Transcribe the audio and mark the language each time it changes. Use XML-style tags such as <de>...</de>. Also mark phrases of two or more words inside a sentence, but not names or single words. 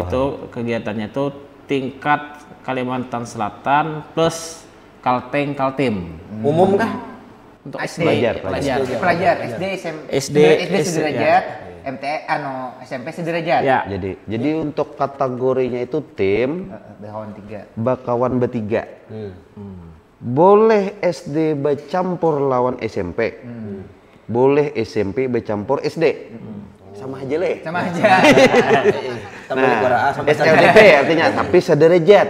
<id>Itu kegiatannya itu tingkat Kalimantan Selatan plus Kaltim.</id> <bjn>Umum kah?</bjn> <id>Untuk SD. Pelajar SD, SD sederajat, SMP sederajat. Ya. Jadi untuk kategorinya itu tim</id> <bjn>Bakawan 3. bakawan bertiga.</bjn> <id>Boleh SD bercampur lawan SMP. Boleh SMP bercampur SD. Sama aja leh. Sama aja. Nah, SLDP artinya tapi sederajat.</id>